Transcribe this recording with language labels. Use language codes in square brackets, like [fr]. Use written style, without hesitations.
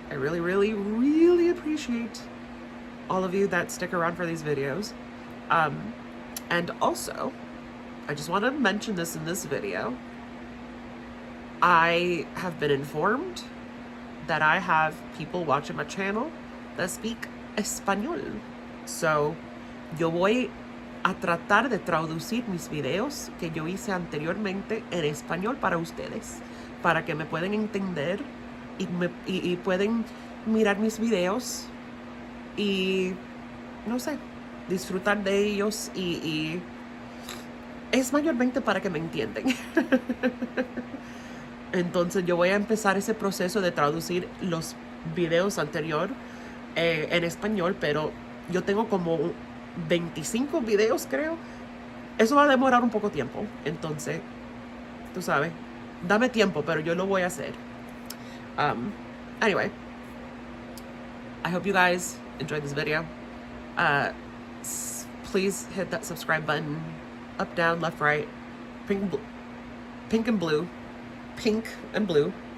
[en] I really, really, really appreciate all of you that stick around for these videos. And also, I just want to mention this in this video. I have been informed that I have people watching my channel that speak español. [es] So, yo voy a tratar de traducir mis videos que yo hice anteriormente en español para ustedes, para que me puedan entender y pueden mirar mis videos y, no sé, disfrutar de ellos y es mayormente para que me entiendan. Entonces yo voy a empezar ese proceso de traducir los videos anterior en español, pero yo tengo como 25 videos, creo. Eso va a demorar un poco tiempo. Entonces, tú sabes, dame tiempo, pero yo lo voy a hacer. [en] Anyway, I hope you guys enjoyed this video. Please hit that subscribe button. Up, down, left, right. Pink and blue. Pink and blue.